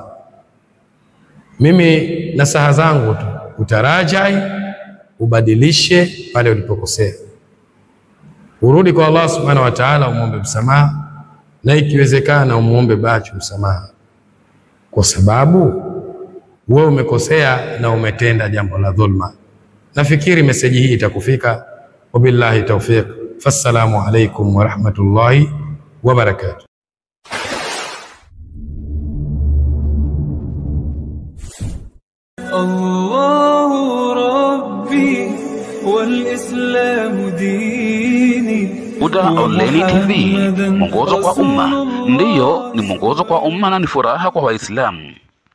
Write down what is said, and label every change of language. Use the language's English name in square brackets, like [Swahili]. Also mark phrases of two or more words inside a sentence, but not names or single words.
[Swahili] Mimi nasaha zangu tu, utarajai, ubadilishe pale ulipokosea, urudi kwa Allah [Arabic] سبحانه وتعالى, [Swahili] umuombe msamaha, na ikiwezekana umuombe Bachu msamaha, kwa sababu wewe umekosea na umetenda jambo la dhulma. Nafikiri meseji hii itakufika. [Arabic] وبالله التوفيق. فالسلام عليكم ورحمة الله وبركاته. الله ربي والإسلام ديني. [Swahili] Huda Online TV, mwongozo kwa umma. Ndiyo, ni mwongozo kwa umma na ni furaha kwa Waislamu.